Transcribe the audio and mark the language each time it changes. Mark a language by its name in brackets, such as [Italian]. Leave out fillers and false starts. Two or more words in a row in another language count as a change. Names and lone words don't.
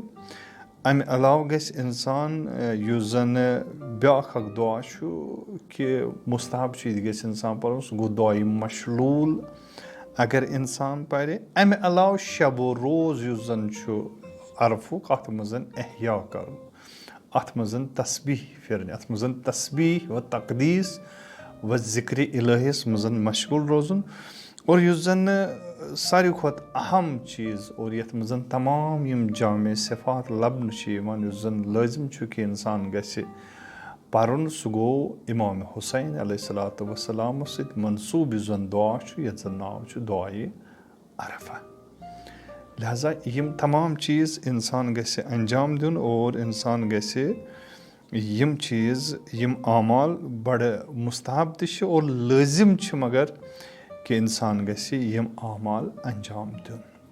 [Kashmiri] अमे अलाव गस इंसान युस जन ब्याख दुआ कि मुस्तहब गस इंसान पर सह गो दुआई मशलूल अगर इंसान पर अमे अलाव शब रोज़ युस जन अरफुक अत मजन एहया कर अत मजन तस्बीह फिरन अत मजन तस्बीह व तकदीस व जिक्र इलाहिस मजन मशगूल रोज़न और युस जन सारी खुद अहम चीज़ और यथ मजन तमाम यम जामे सिफात लबन युस जन लाजिम कि इंसान गस पर्न सह गो इमाम हुसैन [Arabic] عليه الصلاة والسلام [Kashmiri] सत मनसूब जन दुआ यथ जन नाव दुआए अरफा लिहाजा यम तमाम चीज़ इंसान गस अंजाम दिन और इंसान गस यम चीज़ यम आमाल बड़ मुस्तहब त और लाजिम मगर कि इंसान गस यम आमाल अंजाम दिन